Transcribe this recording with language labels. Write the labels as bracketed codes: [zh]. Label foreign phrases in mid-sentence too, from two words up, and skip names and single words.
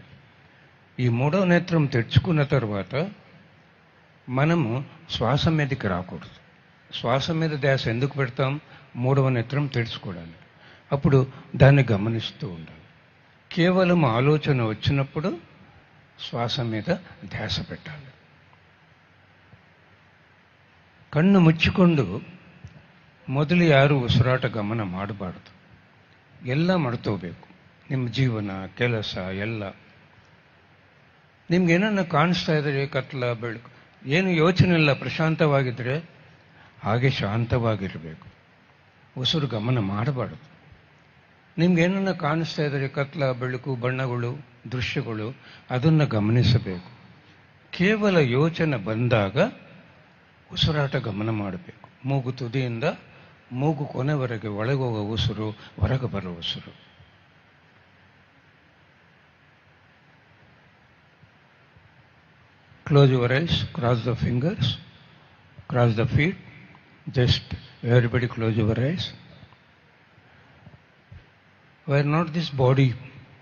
[te] ఈ మూడవ నేత్రం తెరుచుకున్న తర్వాత మనము శ్వాస మీదకి రాకూడదు. శ్వాస మీద ధ్యాస ఎందుకు పెడతాం? మూడవ నేత్రం తెరుచుకోవడానికి. అప్పుడు దాన్ని గమనిస్తూ ఉండాలి. కేవలం ఆలోచన వచ్చినప్పుడు శ్వాస మీద ధ్యాస పెట్టాలి. [kn] ಕಣ್ಣು ಮುಚ್ಚಿಕೊಂಡು ಮೊದಲು ಯಾರು ಉಸಿರಾಟ ಗಮನ ಮಾಡಬಾರ್ದು. ಎಲ್ಲ ಮಾಡ್ಕೋಬೇಕು. ನಿಮ್ಮ ಜೀವನ, ಕೆಲಸ ಎಲ್ಲ. ನಿಮ್ಗೇನನ್ನ ಕಾಣಿಸ್ತಾ ಇದ್ರೆ ಕತ್ಲ, ಬೆಳಕು, ಏನು ಯೋಚನೆ ಇಲ್ಲ, ಪ್ರಶಾಂತವಾಗಿದ್ದರೆ ಹಾಗೆ ಶಾಂತವಾಗಿರಬೇಕು. ಉಸಿರು ಗಮನ ಮಾಡಬಾರ್ದು. ನಿಮ್ಗೇನನ್ನ ಕಾಣಿಸ್ತಾ ಇದ್ರೆ ಕತ್ಲ, ಬೆಳಕು, ಬಣ್ಣಗಳು, ದೃಶ್ಯಗಳು, ಅದನ್ನು ಗಮನಿಸಬೇಕು. ಕೇವಲ ಯೋಚನೆ ಬಂದಾಗ ಉಸಿರಾಟ ಗಮನ ಮಾಡಬೇಕು. ಮೂಗು ತುದಿಯಿಂದ ಮೂಗು ಕೊನೆವರೆಗೆ ಒಳಗೋಗೋ ಉಸಿರು, ಹೊರಗೆ ಬರೋ ಉಸಿರು. [en] Close your eyes, cross the fingers, cross the feet. Just everybody close your eyes. We are not this body.